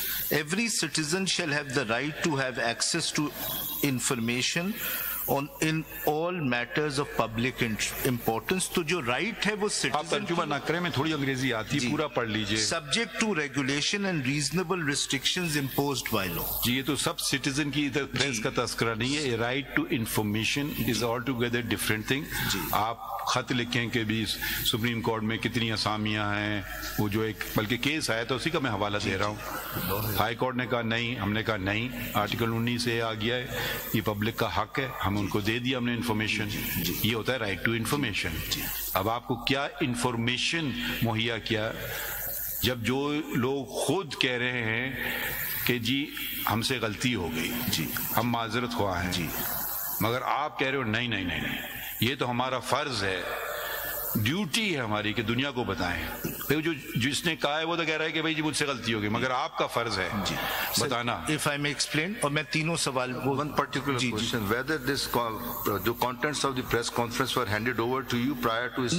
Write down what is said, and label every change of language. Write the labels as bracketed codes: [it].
[en] Every citizen shall have the right to have access to information in all matters of public importance. [ur] تو جو right ہے وہ citizen آپ ترجمہ نہ کریں, میں تھوڑی انگریزی آتی ہے, پورا پڑھ لیجئے. [en] subject to regulation and reasonable restrictions imposed by law. [ur] جی یہ تو سب سٹیزن کی پریس کا تذکرہ نہیں ہے. [en] Right to information is altogether different thing. [ur] آپ خط لکھیں کہ بھی سپریم کورٹ میں کتنی اسامیاں ہیں, وہ جو ایک بلکہ کیس آیا تو اسی کا میں حوالہ دے رہا ہوں. ہائی کورٹ نے کہا نہیں, ہم نے کہا نہیں, آرٹیکل 19 سے آ گیا ہے, یہ پبلک کا حق ہے, ہم ان کو دے دیا ہم نے انفارمیشن. یہ ہوتا ہے رائٹ ٹو انفارمیشن. اب آپ کو کیا انفارمیشن مہیا کیا جب جو لوگ خود کہہ رہے ہیں کہ جی ہم سے غلطی ہو گئی, جی ہم معذرت خواہ ہیں, جی مگر آپ کہہ رہے ہو نہیں نہیں نہیں نہیں, یہ تو ہمارا فرض ہے, ڈیوٹی ہے ہماری کہ دنیا کو بتائیں. جو جس نے کہا ہے وہ تو کہہ رہا ہے کہ بھائی جی مجھ سے غلطی ہوگی, مگر آپ کا فرض ہے بتانا. [en] If I may explain, [ur] اور میں تینوں سوال [en] one particular question, whether this the contents of the press conference were handed over to you prior to his...